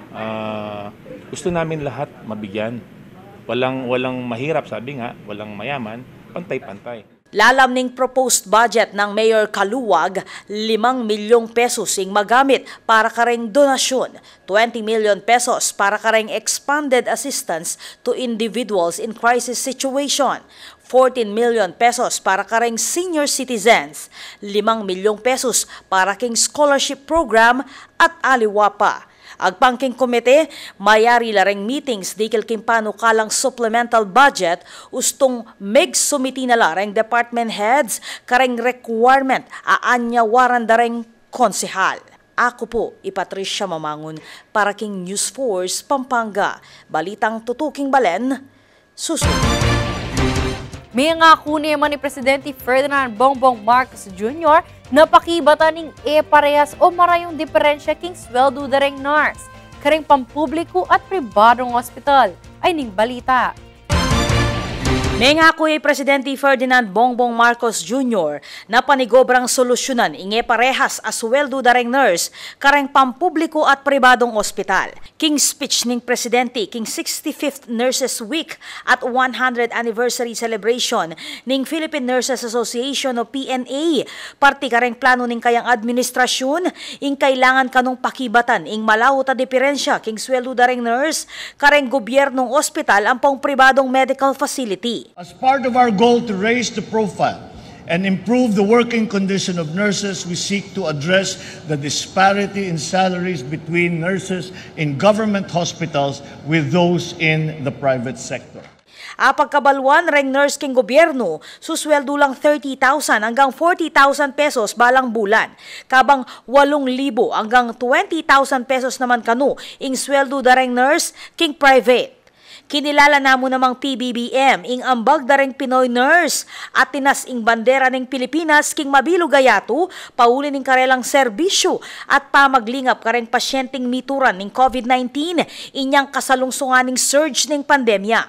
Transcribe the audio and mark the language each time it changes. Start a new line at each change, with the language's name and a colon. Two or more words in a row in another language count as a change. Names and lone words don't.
Filipino: Gusto namin lahat mabigyan. Walang mahirap, sabi nga, walang mayaman, pantay-pantay.
Pampanga: Lalam ning
English: proposed budget
Pampanga: ng Mayor Kaluwag, 5 milyong pesos ing magamit para kareng donasyon, 20 million pesos para kareng
English: expanded assistance to individuals in crisis situation,
Pampanga: 14 million pesos para kareng
English: senior citizens,
Pampanga: 5 milyong pesos para king
English: scholarship program
Pampanga: at aliwa pa. Agpangking komite, mayari lareng meetings dikil kimpano kalang
English: supplemental budget,
Pampanga: ustong sumiti na lareng
English: department heads,
Pampanga: kareng requirement, aanyawaran dareng konsehal. Ako po, Patricia Mamangon, para king News Force, Pampanga. Balitang tutuking balen, susunod. May ngako naman ni Presidente Ferdinand Bongbong Marcos Jr. na pakibatan ng parehas o marayong diferensya king sweldo dareng nurse, kareng pampubliko at pribadong ospital. Ay ning balita. May ngako Presidente Ferdinand Bongbong Marcos Jr. na panigobrang solusyonan inge parehas asweldo dareng nurse kareng pampubliko at pribadong ospital. King speech ning Presidente king 65th Nurses Week at 100th
English: anniversary celebration
Pampanga: ning Philippine Nurses Association o PNA. Parti kareng plano ning kayang administrasyon ing kailangan kanong pakibatan ing malaw ta diferensya king sweldo dareng nurse kareng gobyernong ospital ang pang pribadong
English: medical facility. As part of our goal to raise the profile and improve the working condition of nurses, we seek to address the disparity in salaries between nurses in government hospitals with those in the private sector.
Pampanga: Pagkabalwan reng nurse king gobyerno, susweldo lang 30,000 hanggang 40,000 pesos balang bulan. Kabang 8,000 hanggang 20,000 pesos naman kanu ing sweldo dareng nurse king private. Kinilala namo namang PBBM ing ambag dareng Pinoy nurse at tinas ing bandera ning Pilipinas king mabilo gayatu pauli ning karelang serbisyo at pamaglingap kareng pasyenteng mituran ning COVID-19 inyang kasalungsungan ning surge ning pandemya.